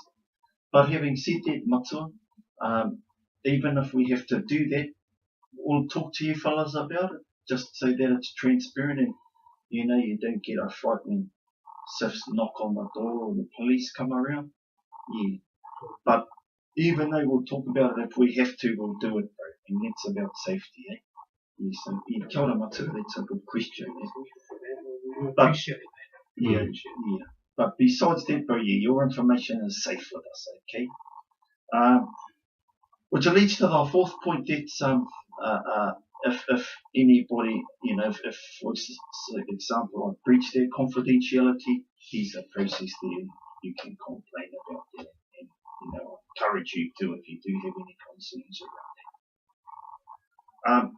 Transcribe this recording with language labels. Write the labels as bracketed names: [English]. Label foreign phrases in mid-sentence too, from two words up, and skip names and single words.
[English] But having said that, Matua, even if we have to do that, we'll talk to you fellas about it, just so that it's transparent and you don't get a frightening SIFs knock on the door or the police come around. Yeah. But even though we'll talk about it, if we have to, we'll do it, bro. And that's about safety, eh? Yeah, so, [Māori] kia ora Matua, [English] that's a good question, eh? We But- appreciate it. Yeah, yeah. But besides that, bro, yeah, your information is safe with us, okay? Which leads to the fourth point. That's if anybody, if for example I breach their confidentiality, there's a process there you can complain about that, and encourage you to if you do have any concerns around that.